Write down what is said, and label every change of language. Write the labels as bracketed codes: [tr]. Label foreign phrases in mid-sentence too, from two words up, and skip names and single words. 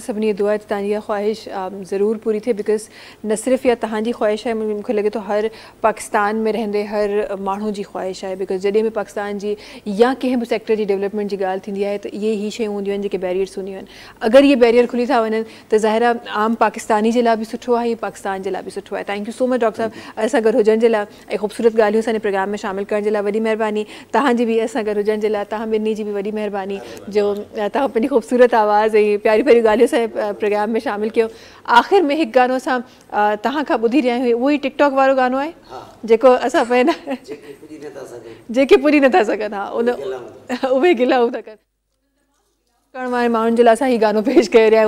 [sd] सभिनी दुआ आहे त तव्हांजी इहा ख़्वाहिश ज़रूरु पूरी थिए, बिकॉज़ न सिर्फ़ु इहा तव्हांजी ख़्वाहिश आहे, मूंखे लॻे थो हर पाकिस्तान में रहंदे हर माण्हू जी ख़्वाहिश आहे, बिकॉज़ जॾहिं बि पाकिस्तान जी या कंहिं बि सेक्टर जी डेवलपमेंट जी ॻाल्हि थींदी आहे त इहे ई शयूं हूंदियूं आहिनि जेके बैरियर्स हूंदियूं आहिनि। अगरि इहे बैरियर खुली था वञनि त ज़ाहिर आहे आम पाकिस्तानी जे लाइ बि सुठो आहे, पाकिस्तान जे लाइ बि सुठो आहे। [en] thank you so much doctor [sd] साहब, असां गॾु हुजण जे लाइ ऐं ख़ूबसूरत ॻाल्हियूं असांजे प्रोग्राम में शामिलु करण जे लाइ वॾी महिरबानी। तव्हांजी बि असां गॾु हुजण जे लाइ तव्हां ॿिन्ही जी बि वॾी महिरबानी, जो तव्हां पंहिंजी ख़ूबसूरत आवाज़ ऐं प्यारी प्यारी ॻाल्हियूं असांजे प्रोग्राम में शामिलु कयो। आख़िर में हिकु गानो असां तव्हां खां ॿुधी रहिया आहियूं, उहो ई टिकटॉक वारो गानो आहे जेको असां पंहिंजा जेके पुॼी नथा सघनि, हा उन उहे गिलाऊं था कनि करण वारे माण्हुनि जे लाइ असां हीउ गानो पेश करे रहिया आहियूं।